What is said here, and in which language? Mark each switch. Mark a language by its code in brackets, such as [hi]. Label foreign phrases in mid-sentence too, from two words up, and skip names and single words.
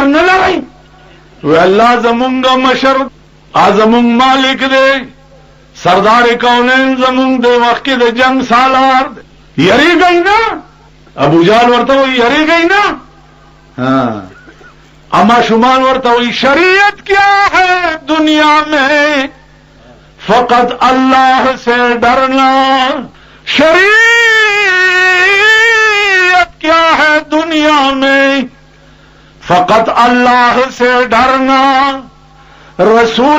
[ps] نه لرئ وی الله زمونږ مشر زمونږ مالک دی سردار کونین زمونږ د وخت کې د جنگ سالار یریږئ نه ابو جهل ورته وی یریږئ نه اما شمان ورته وی [ur] شریعت کیا ہے دنیا میں فقط اللہ سے ڈرنا شریعت کیا ہے دنیا میں فقط اللہ سے ڈرنا رسول